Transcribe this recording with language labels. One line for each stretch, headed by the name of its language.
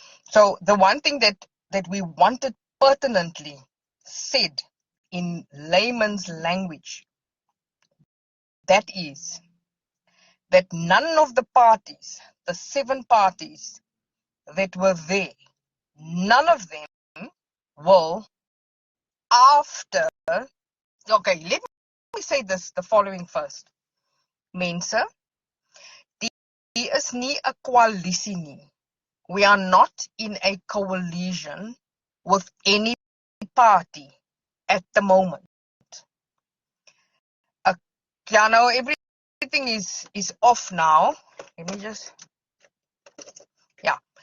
English: So the one thing that we wanted pertinently said in layman's language, that is that none of the parties, the 7 parties that were there, none of them will, after, okay, let me say this, the following first.
Afrikaans: Mense, die is nie 'n koalisie nie.
English: We are not in a coalition with any party at the moment. Yeah, no, everything is off now. Let me just, yeah.